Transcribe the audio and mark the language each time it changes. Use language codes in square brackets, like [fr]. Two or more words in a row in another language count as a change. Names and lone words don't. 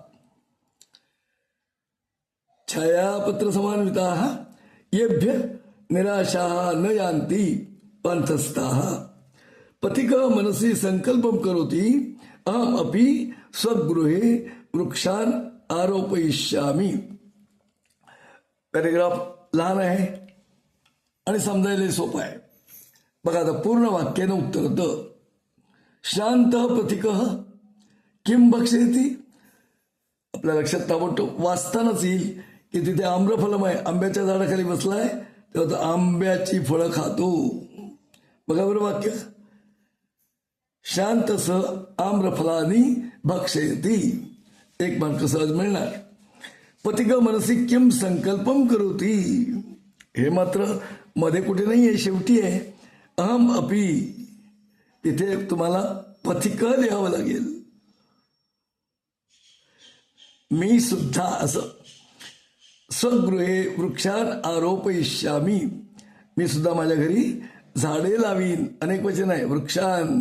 [sa] छायापत्रसमान्विताः येभ्यः निराशाः न यान्ति पान्थस्थाः. पथिकः मनसि संकल्पं करोति, अहम् अपि स्वगृहे वृक्षान् आरोपयिष्यामि. [mr] पॅरेग्राफ लहान आहे आणि समजायला सोपं आहे. बघा आता पूर्ण वाक्यानं उत्तर होतं. [sa] शांत पथिकः किम भक्षयति. [mr] आपल्या लक्षात ताबडतोब वाचतानाच येईल की तिथे आम्रफलम आहे, आंब्याच्या झाडाखाली बसलाय तेव्हा तो आंब्याची फळं खातो. बघा बरं वाक्य. शांत [sa] स आम्रफलानी भक्षयति. [mr] एक मार्क सहज मिळणार. [sa] पथिक मनसी किम संकल्पम करोती. [mr] हे मात्र मध्ये कुठे नाही आहे, शेवटी आहे. [sa] अहम अपि. [mr] इथे तुम्हाला पथिक लिहावं लागेल. मी सुद्धा असं. [sa] स्वगृहे वृक्षान आरोपयिष्यामी. [mr] मी सुद्धा माझ्या घरी झाडे लावीन. अनेक वचन आहे. वृक्षान.